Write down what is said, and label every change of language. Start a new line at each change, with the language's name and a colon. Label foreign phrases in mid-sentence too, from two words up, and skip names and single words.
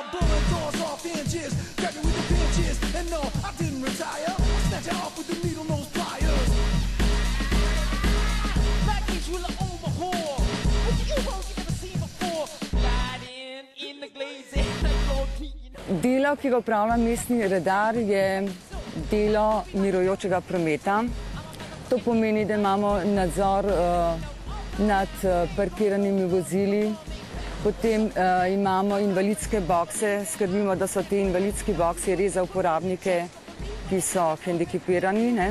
English: Blowing doors off hinges, grab me with the pinches. And no, I didn't retire, I snatch it off with the needle nose pliers. Package will overhaul, with the U-boats you never seen before. Riding in the glaze and the glory.
Slovenian: Delo, ki ga upravlja mestni redar, je delo mirujočega prometa. To pomeni, da imamo nadzor nad parkiranimi vozili, potem imamo invalidske bokse, skrbimo, da so te invalidski boksi res za uporabnike, ki so hendikepirani, ne.